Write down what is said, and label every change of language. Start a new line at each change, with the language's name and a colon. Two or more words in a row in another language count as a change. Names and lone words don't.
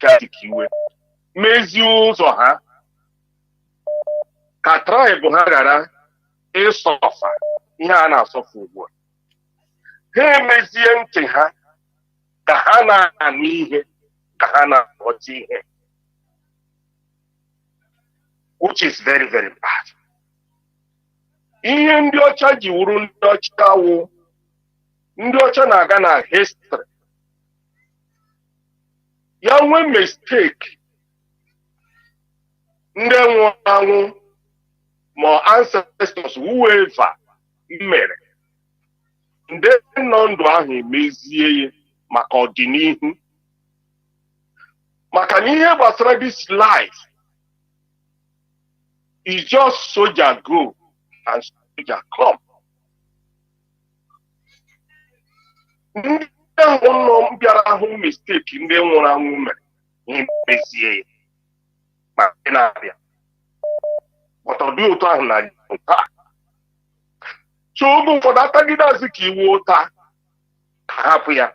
Igbo: iwe mezie ụzọ ha ka tribe ha ghara ịsọfa ihe a na-asọfa ugbu a. Ha emezie ntị ha ka ha na-anụ ihe ka ha na-aghọta ihe,
English: which is very very bad.
Igbo: Ihe ndị ọcha ji wuru ndị ọcha wụ ndị ọcha na-aga na history ya nwee mistake ndị nwụrụ anwụ ma
English: ancestors whoever
Igbo: mere, ndị nọ ndụ ahụ emezie ya maka ọdịnihu, maka na ihe gbasara
English: this life is just soldier go and soldier come.
Igbo: Ndị ahụ nọ bịara ahụ mistake ndị nwụrụ anwụ mere ihe mezie ya ma ndị na-abịa ọtọdụ ụtọ ahụ na taa. So oge ụfọdụ atagide azụ ka iwu ụta ka hapụ ya.